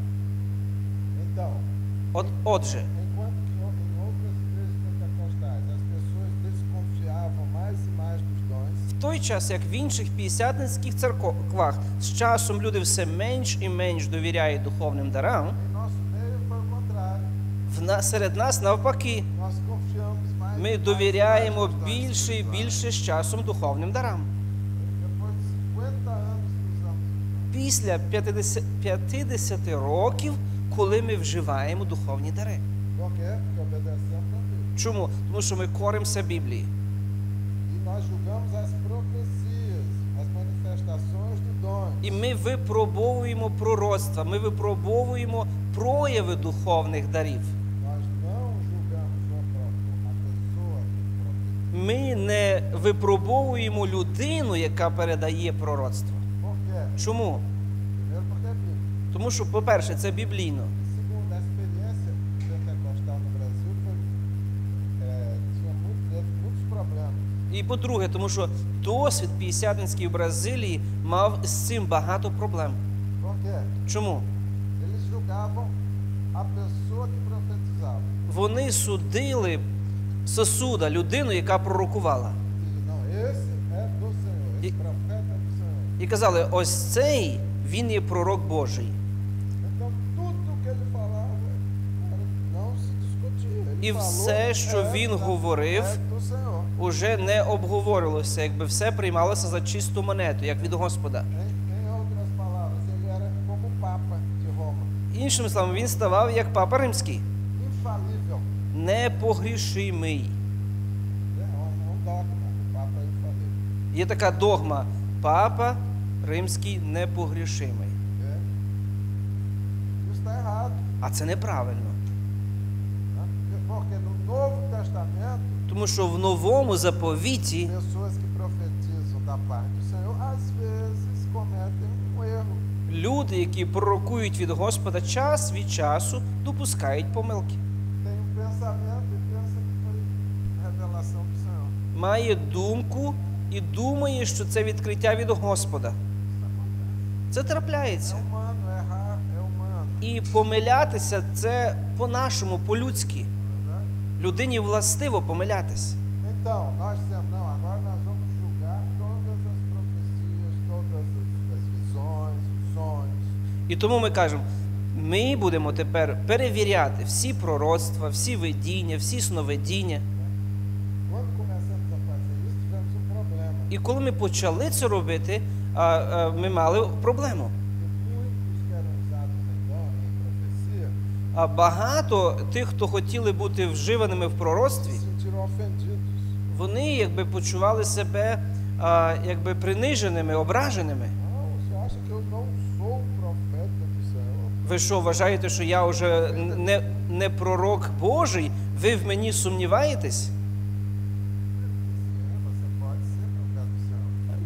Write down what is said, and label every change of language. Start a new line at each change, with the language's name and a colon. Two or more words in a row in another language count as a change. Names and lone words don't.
Ukrainian: Отже, в той час, як в інших п'ятдесятницьких церквах, з часом люди все менш і менш довіряють духовним дарам, серед нас навпаки. Ми довіряємо більше і більше з часом духовним дарам.
Portuguese: Depois de 50 anos que usamos o dom.
Ukrainian: Після 50 років, коли ми вживаємо духовні дари.
Portuguese: Por quê? Porque obedecemos a Bíblia.
Ukrainian: Чому? Тому що ми коримося Біблії.
Portuguese: E nós julgamos as profecias, as manifestações do dom.
Ukrainian: І ми випробовуємо пророцтва, ми випробовуємо прояви духовних дарів.
Portuguese: Nós não julgamos a pessoa que profetiza.
Ukrainian: Ми не випробовуємо людину, яка передає пророцтво.
Portuguese: Por quê?
Ukrainian: Чому?
Portuguese: Primeiro porque é Bíblia.
Ukrainian: Тому що, по-перше, це біблійно.
Portuguese: E segundo, a experiência pentecostal no Brasil tinha muitos problemas.
Ukrainian: І по-друге, тому що досвід п'ятдесятницький в Бразилії мав з цим багато проблем.
Portuguese: Por quê?
Ukrainian: Чому?
Portuguese: Eles julgavam a pessoa que profetizava.
Ukrainian: Вони судили сосуда, людину, яка пророкувала.
Portuguese: E não, esse é do Senhor, esse profeta é do Senhor.
Ukrainian: І казали, ось цей, він є пророк Божий.
Portuguese: Então, tudo que ele falava não se discutia. Ele
Ukrainian: І
Portuguese: falou,
Ukrainian: все, що він говорив,
Portuguese: é do Senhor.
Ukrainian: уже не обговорювалося, якби все приймалося за чисту монету, як від Господа.
Portuguese: Em outras palavras, ele era como o Papa de Roma,
Ukrainian: Іншими словами, він ставав як Папа Римський,
Portuguese: infalível.
Ukrainian: непогрішимий.
Portuguese: É um dogma, o Papa é infalível.
Ukrainian: Є така догма, Папа Римський непогрішимий.
Portuguese: É. Isso está errado.
Ukrainian: А це неправильно.
Portuguese: Né? Porque no Novo Testamento,
Ukrainian: Тому що в Новому заповіті
Portuguese: pessoas que profetizam da parte do Senhor, às vezes cometem um erro.
Ukrainian: люди, які пророкують від Господа, час від часу допускають помилки.
Portuguese: Tem um pensamento e pensa que foi revelação do Senhor.
Ukrainian: Має думку і думає, що це відкриття від Господа.
Portuguese: Isso acontece.
Ukrainian: Це трапляється.
Portuguese: É humano, errar é humano.
Ukrainian: І помилятися – це по-нашому, по-людськи.
Portuguese: Né?
Ukrainian: Людині властиво помилятися.
Portuguese: Então, nós dizemos, não, agora nós vamos julgar todas as profecias, todas as visões, os sonhos.
Ukrainian: І тому ми кажемо, ми будемо тепер перевіряти всі пророцтва, всі видіння, всі сновидіння.
Portuguese: Quando começamos a fazer isso, tivemos um problema.
Ukrainian: І коли ми почали це робити, ми мали проблему.
Portuguese: Porque muitos que eram usados em dom, em profecia,
Ukrainian: А багато тих, хто хотіли бути вживаними в пророцтві,
Portuguese: se sentiram ofendidos.
Ukrainian: вони якби почували себе якби приниженими, ображеними.
Portuguese: Não, você acha que eu não sou profeta do Senhor?
Ukrainian: Ви що, вважаєте, що я вже не пророк Божий? Ви в мені сумніваєтесь?
Portuguese: Sim, você pode ser profeta do Senhor.